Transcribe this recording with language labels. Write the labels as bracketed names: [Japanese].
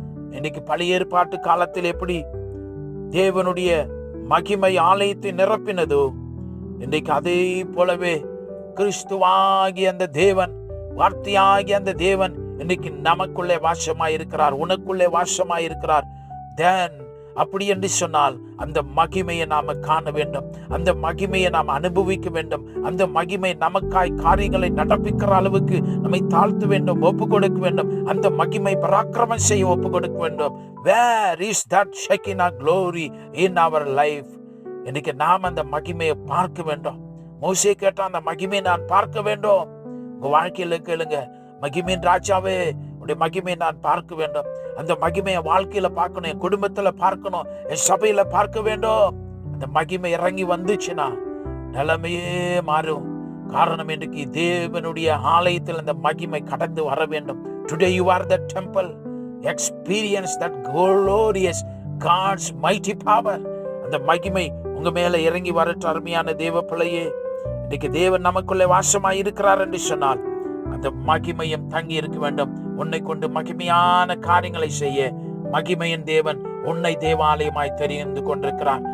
[Tamil] இன்றைக்கு பழைய ஏற்பாட்டு காலத்தில் எப்படி தேவனுடைய மகிமை ஆலயத்தை நிரப்பினதோ, இன்றைக்கு அதே போலவே கிறிஸ்துவாகிய அந்த தேவன், வார்த்தையாகிய அந்த தேவன் இன்னைக்கு நமக்குள்ளே வாசமாயிருக்கிறார், உனக்குள்ளே வாசமாயிருக்கிறார். [English] Then [Tamil] அப்படி என்று சொன்னால் அந்த மகிமையை நாம காண வேண்டும், அந்த மகிமையை நாம் அனுபவிக்க வேண்டும். அந்த மகிமை நமக்காய் காரியங்களை நடப்பிக்கிற அளவுக்கு நம்மை தாழ்த்த வேண்டும், ஒப்பு கொடுக்க வேண்டும். அந்த மகிமை பராக்கிரமம் செய்ய ஒப்பு கொடுக்க வேண்டும். [English] Where is that Shekinah glory in our life? [Tamil] இன்னைக்கு நாம் அந்த மகிமையை பார்க்க வேண்டும். மோசே கேட்டான், அந்த மகிமையை நான் பார்க்க வேண்டும். உங்க வாழ்க்கையில கேளுங்க, மகிமையின் ராஜாவே, உடைய மகிமையை நான் பார்க்க வேண்டும். அந்த மகிமையை வாழ்க்கையில பார்க்கணும், என் குடும்பத்துல பார்க்கணும், என் சபையில பார்க்க வேண்டும். அந்த மகிமை இறங்கி வந்துச்சுன்னா நிலைமையே மாறும். காரணம், இன்றைக்கு தேவனுடைய ஆலயத்தில் அந்த மகிமை கடந்து வர வேண்டும். [English] Today you are the temple. Experience that glorious God's mighty power. [Tamil] அந்த மகிமை உங்க மேல இறங்கி வரட்டும். அருமையான தேவ பிள்ளையே, இன்னைக்கு தேவன் நமக்குள்ளே வாசமாய் இருக்கிறார் என்று சொன்னால் அந்த மகிமையும் தங்கி இருக்க வேண்டும். உன்னை கொண்டு மகிமையான காரியங்களை செய்ய மகிமையின் தேவன் உன்னை தேவாலயமாய் தெரிந்து கொண்டிருக்கிறார்.